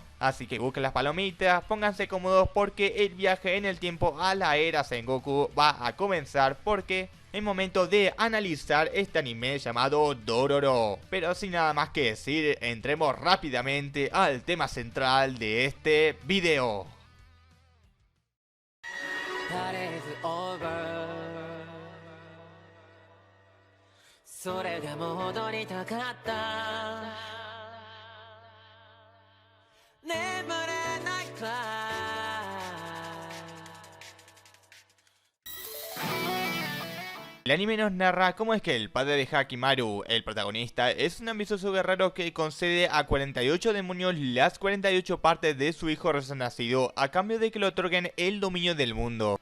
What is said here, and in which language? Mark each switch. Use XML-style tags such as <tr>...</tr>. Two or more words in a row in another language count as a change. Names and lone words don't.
<es>Así que busquen las palomitas, pónganse cómodos porque el viaje en el tiempo a la era Sengoku va a comenzar porque es momento de analizar este anime llamado Dororo. Pero sin nada más que decir, entremos rápidamente al tema central de este video.</es> <en>That is over</en> <ja>それでも戻りたかった眠れないくらい</ja> <es>El anime nos narra cómo es que el padre de Hakimaru, el protagonista, es un ambicioso guerrero que concede a 48 demonios las 48 partes de su hijo recién nacido a cambio de que le otorguen el dominio del mundo.</es>